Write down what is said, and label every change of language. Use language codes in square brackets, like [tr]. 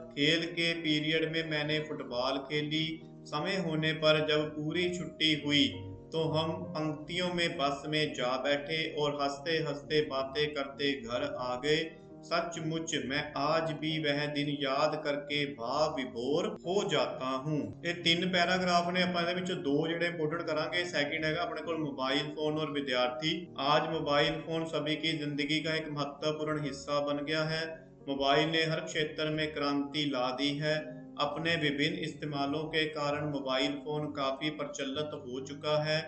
[hi] खेल के पीरियड में मैंने फुटबॉल खेली। समय होने पर जब पूरी छुट्टी हुई तो हम पंक्तियों में बस में जा बैठे और हंसते हंसते बातें करते घर आ गए। सचमुच मैं आज भी वह दिन याद करके भाव विभोर हो जाता हूं। [pa] ਇਹ ਤਿੰਨ ਪੈਰਾਗ੍ਰਾਫ ਨੇ, ਆਪਾਂ ਇਹਦੇ ਵਿੱਚੋਂ ਦੋ ਜਿਹੜੇ ਇੰਪੋਰਟੈਂਟ ਕਰਾਂਗੇ। [hi] सेकंड हैगा अपने को मोबाइल फोन और विद्यार्थी। आज मोबाइल फोन सभी की जिंदगी का एक महत्वपूर्ण हिस्सा बन गया है। मोबाइल ने हर क्षेत्र में क्रांति ला दी है। अपने विभिन्न इस्तेमालों के कारण मोबाइल फोन काफी प्रचलित हो चुका है।